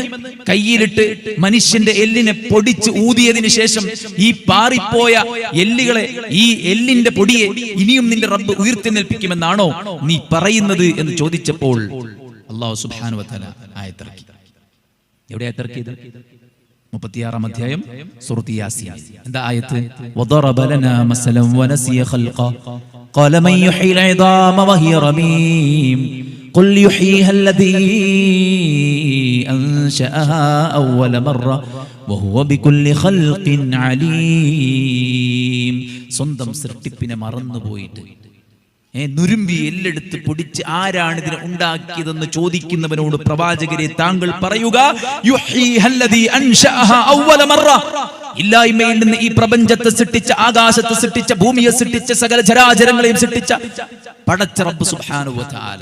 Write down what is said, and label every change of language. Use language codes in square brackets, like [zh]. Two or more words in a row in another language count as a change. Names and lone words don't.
[ml] കയ്യിലിട്ട് മനുഷ്യന്റെ എല്ലിനെ പൊടിച്ച് ഊതിയതിനു ശേഷം ഈ പാറിപ്പോയ എല്ലുകളെ, ഈ എല്ലിന്റെ പൊടിയെ ഇനിയും നിന്റെ റബ്ബ് ഉയർത്തെഴുന്നേൽപ്പിക്കുമെന്നാണോ നീ പറയുന്നത് എന്ന് ചോദിച്ചപ്പോൾ അല്ലാഹു [ar] سبحانه وتعالى [ml] ആയത്തിറക്കി. എവിടെ ആയത്തിറക്കിയത്? 36-ാം അധ്യായം സൂറത്ത് യാസീൻ. എന്താ ആയത്ത്? [ar] وضرب لنا مثلا ونسي خلقه قال من يحيي العظام وهي رميم قل يحييها الذي أنشأها أول مرة وهو بكل خلق عليم. [ml] സ്വന്തം സൃഷ്ടിപ്പിനെ മറന്നുപോയിട്ട് നുരുമ്പി എല്ലെടുത്ത് പൊടിച്ച് ആരാണ് ഇതിനെ ഉണ്ടാക്കിയതെന്ന് ചോദിക്കുന്നവനോട് പ്രവാചകരെ താങ്കൾ പറയുക, [ar] يحييها الذي أنشأها أول مرة, [ml] ഇല്ലായ്മയിൽ നിന്ന് ഈ പ്രപഞ്ചത്തെ സൃഷ്ടിച്ച, ആകാശത്തെ സൃഷ്ടിച്ച, ഭൂമിയെ സൃഷ്ടിച്ച, സകല ചരാചരങ്ങളെയും സൃഷ്ടിച്ച പടച്ച റബ്ബ് [ar] سبحانه وتعالى.